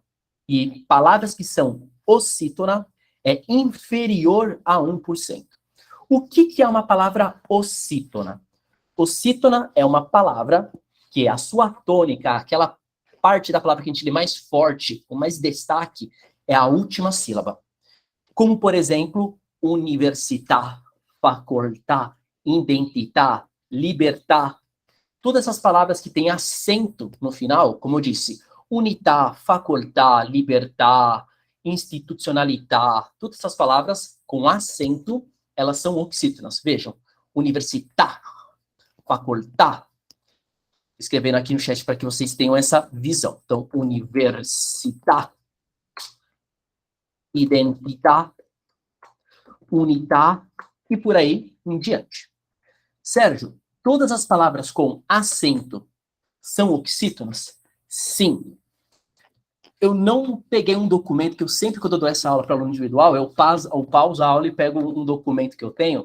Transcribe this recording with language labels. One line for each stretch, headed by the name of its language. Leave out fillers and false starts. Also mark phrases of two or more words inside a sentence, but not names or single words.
Portuguese: E palavras que são ossítona é inferior a 1%. O que é uma palavra ossítona? Ossítona é uma palavra que a sua tônica, aquela parte da palavra que a gente lê mais forte, com mais destaque, é a última sílaba. Como, por exemplo,
Italian: università, facoltà, identità, libertà.
Portuguese: Todas essas palavras que têm acento no final, como eu disse,
Italian: unità, facoltà, libertà, institucionalità,
Portuguese: todas essas palavras com acento, elas são oxítonas. Vejam,
Italian: università, facoltà.
Portuguese: Escrevendo aqui no chat para que vocês tenham essa visão. Então,
Italian: università, identità, unità
Portuguese: e por aí em diante. Sérgio, todas as palavras com acento são oxítonas? Sim. Eu não peguei um documento que eu sempre, quando eu dou essa aula para aluno individual, eu pauso a aula e pego um documento que eu tenho.